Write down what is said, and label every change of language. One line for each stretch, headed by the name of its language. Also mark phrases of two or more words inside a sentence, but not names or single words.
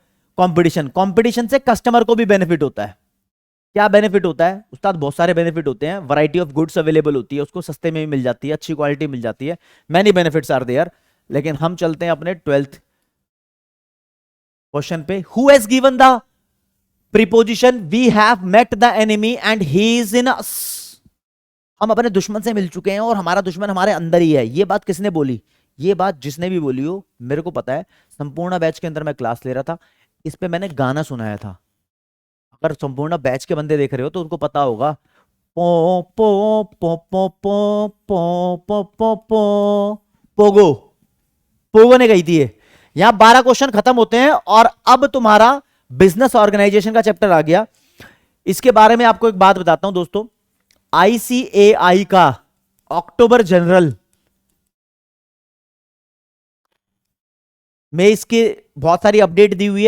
Hindi: कंपटीशन। कंपटीशन से कस्टमर को भी बेनिफिट होता है। क्या बेनिफिट होता है उस्ताद? बहुत सारे बेनिफिट होते हैं।
English: variety of goods available
Hindi: होती है, उसको सस्ते में भी मिल जाती है, अच्छी क्वालिटी मिल जाती है।
English: many benefits are there.
Hindi: लेकिन हम चलते हैं अपने 12th क्वेश्चन पे।
English: who has given the preposition we have met the enemy and he is in us?
Hindi: हम अपने दुश्मन से मिल चुके हैं और हमारा दुश्मन हमारे अंदर ही है। ये बात किसने बोली? ये बात जिसने भी बोली हो मेरे को पता है। संपूर्ण बैच के अंदर मैं क्लास ले रहा था, इस पे मैंने गाना सुनाया था। अगर संपूर्ण बैच के बंदे देख रहे हो तो उनको पता होगा। पो पो पो पो पो पो पो पो पो पोगो, पोगो ने गई थी ये। यहां 12 क्वेश्चन खत्म होते हैं और अब तुम्हारा
English: business organization
Hindi: का चैप्टर आ गया। इसके बारे में आपको एक बात बताता हूं दोस्तों। आईसीएआई का अक्टूबर जनरल में इसके बहुत सारी अपडेट दी हुई है।